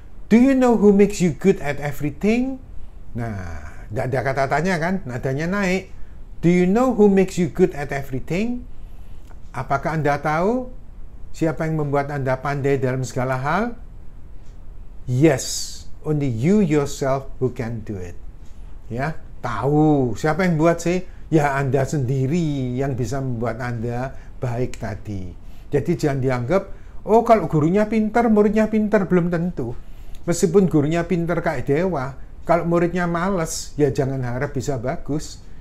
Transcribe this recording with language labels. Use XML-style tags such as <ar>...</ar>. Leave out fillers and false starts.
<en>Do you know who makes you good at everything?</en> <id>Nah, tidak ada kata tanya kan, nadanya naik.</id> <en>Do you know who makes you good at everything?</en> <id>Apakah Anda tahu siapa yang membuat Anda pandai dalam segala hal?</id> <en>Yes, only you yourself who can do it.</en> <id>Ya, tahu. Siapa yang buat sih? Ya, Anda sendiri yang bisa membuat Anda baik tadi. Jadi jangan dianggap, oh kalau gurunya pintar, muridnya pintar, belum tentu. Meskipun gurunya pintar kayak dewa, kalau muridnya malas, ya jangan harap bisa bagus.</id>